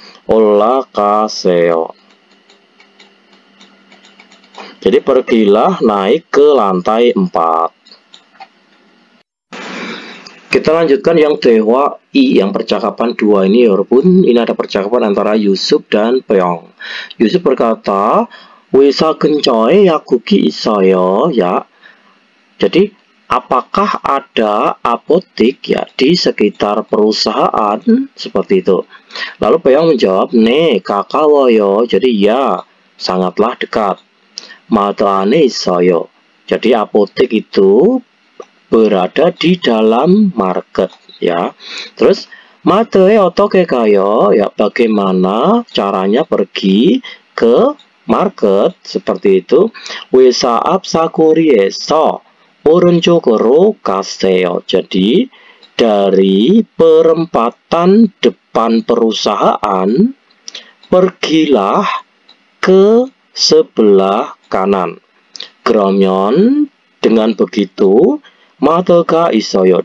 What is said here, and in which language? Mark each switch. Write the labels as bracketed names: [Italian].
[Korean] 올라가세요. [Indonesian] Jadi pergilah naik ke lantai 4. Kita lanjutkan yang 대화 I, yang percakapan 2 ini ya 여러분. Ini ada percakapan antara Yusuf dan Pyeong. Yusuf berkata, [Korean] 회사 근처에 약국이 있어요. [Indonesian] Ya. Jadi apakah ada apotek ya di sekitar perusahaan seperti itu? Lalu Pyeong menjawab, [Korean] "네, 가까워요." [Indonesian] Jadi ya, sangatlah dekat. [Korean] 마트 안에 있어요. [Indonesian] Jadi apotek itu berada di dalam market ya. Terus [Korean] 마트에 어떻게 가요? [Indonesian] Ya, bagaimana caranya pergi ke market seperti itu? [Korean] 회사 앞 사거리에서 오른쪽으로 가세요. [Indonesian] Jadi dari perempatan depan perusahaan pergilah ke sebelah kanan. [Korean] 그러면 [Indonesian] dengan begitu [Korean] 마트가 있어요.